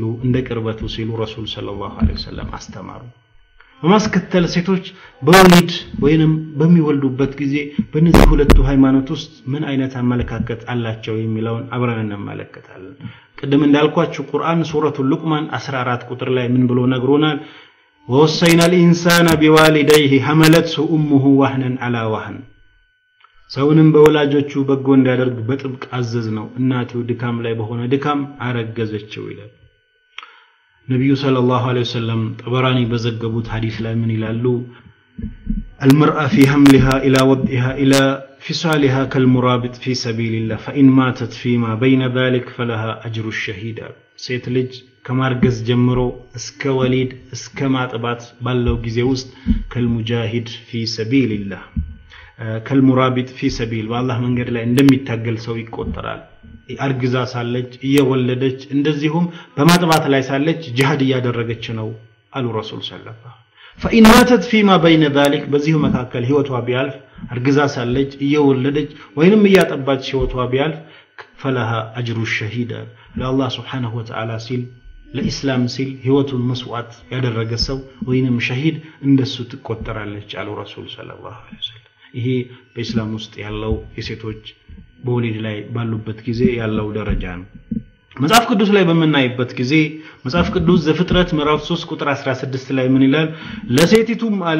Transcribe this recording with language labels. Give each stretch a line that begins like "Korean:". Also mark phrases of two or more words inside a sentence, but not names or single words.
Amharic: እንደ ቅርበቱ ሲሉ ረሱል
Arabic: صلى الله عليه وسلم
Amharic: አስተማሩ በማስከተል ሴቶች በወሊድ ወይንም በሚወልዱበት ጊዜ በእነዚህ ሁለቱ ሃይማኖት ውስጥ ምን አይነት አመለካከት አላቸው የሚለውን አብረን እንመለከታለን قدم እንዳልኳችሁ ቁርአን ሱረቱ ሉቅማን 14 ቁጥር ላይ ምን ብሎ ነግሮናል
Arabic: ووصينا الانسان بوالديه حملته امه وهنا على وهن
Amharic: ሰውንም በወላጆቹ በጎ እንዲያደርግ በጥብቅ አዘዝ ነው እናቱ ድካም ላይ በሆነ ድካም አረገዘችው ይላል ነብዩ
Arabic: صلى الله عليه وسلم
Amharic: ጠበራኒ በዘገቡት ሐዲስ ላይ ምን ይላሉ
Arabic: المرأة في حملها إلى وضعها إلى فصالها كالمرابط في سبيل الله فإن ماتت فيما بين ذلك فلها أجر الشهيد
Amharic: ሴት ልጅ ከማርገዝ ጀምሮ እስከ ወሊድ እስከ ማጥባት ባለው ጊዜ ውስጥ ከልሙጃሂድ
Arabic: في سبيل الله كالمرابط في سبيل والله
Amharic: መንገድ ላይ እንደሚታገል ሰው ይቆጠራል አርግዛ ሳለች እየወለደች እንደዚሁም በማጥባት ላይ ሳለች ጂሃድ ያደረገች ነው አሉ
Arabic: رسول صلى الله فإن ماتت فيما بين ذلك
Amharic: በዚህ መካከል ህይወቷ ቢያልፍ አርግዛ ሳለች እየወለደች ወይንም እያጠባች ህይወቷ ቢያልፍ
Arabic: فلها أجر الشهيد
Amharic: ለአላህ
Arabic: سبحانه وتعالى
Amharic: ሲል ለኢስላም ሲል ህይወቱን መስዋዕት ያደረገ ሰው ወይንም ሸሂድ እንደሱ ትቆጠራለች አሉ ረሱል
Arabic: صلى الله عليه
Amharic: ወሰለም ይሄ በእስላም ውስጥ ያለው የሴቶች በወሊድ ላይ ባሉበት ጊዜ ያለው ደረጃ ነው መጽሐፍ ቅዱስ ላይ በመናይበት ጊዜ መጽሐፍ ቅዱስ ዘፍጥረት ምዕራፍ 3 ቁጥር 16 ላይ ምን ይላል ለሴቲቱም አለ